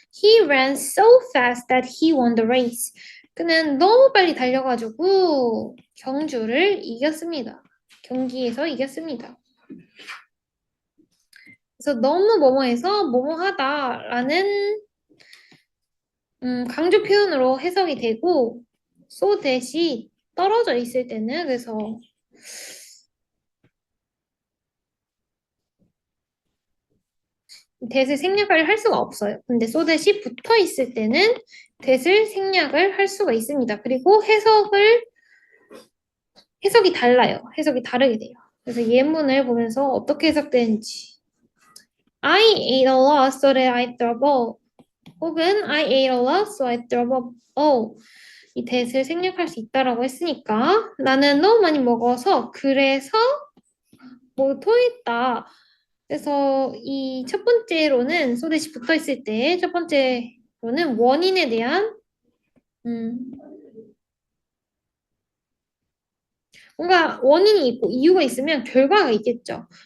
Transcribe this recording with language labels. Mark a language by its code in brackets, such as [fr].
[en] He ran so fast that he won the race. [ko] 그는 너무 빨리 달려가지고 경주를 이겼습니다. 경기에서 이겼습니다. 그래서 너무 뭐뭐해서 뭐뭐하다라는 강조 표현으로 해석이 되고 so that이 떨어져 있을 때는 그래서 that을 생략을 할 수가 없어요. 근데 so that이 붙어 있을 때는 that을 생략을 할 수가 있습니다. 그리고 해석이 달라요. 해석이 다르게 돼요. 그래서 예문을 보면서 어떻게 해석되는지 [en] I ate a lot so that I threw up. [ko] 혹은 [en] I ate a lot so I threw up. [ko] 이 that을 생략할 수 있다라고 했으니까 나는 너무 많이 먹어서 그래서 뭐 토했다. 그래서 이 첫 번째로는 so that이 붙어 있을 때 첫 번째로는 원인에 대한 음, 뭔가 원인이 있고 이유가 있으면 결과가 있겠죠.